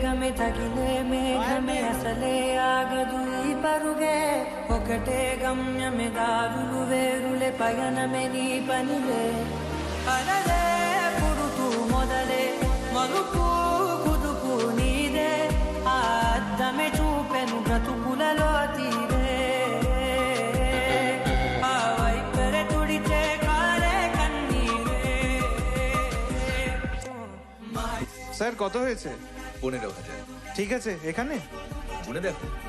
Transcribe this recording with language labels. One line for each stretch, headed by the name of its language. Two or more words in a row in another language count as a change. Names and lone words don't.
Telugu: తగిలే మేఘమే అసలే ఆగదు ఈ పరుగే ఒకటే గమ్యమే దారులు వేరులే పయనమే నీ పనిలే అలలే పుడుతూ మొదలే మలుపు కుదుపు నీదే ఆ అద్దమే చూపెను బ్రతుకులలో తీరే ఆ వైపరే తుడిచే కాలే కన్నీరే
Bangla: স্যার কত হয়েছে? 15,000। ঠিক আছে, এখানে মনে দেখো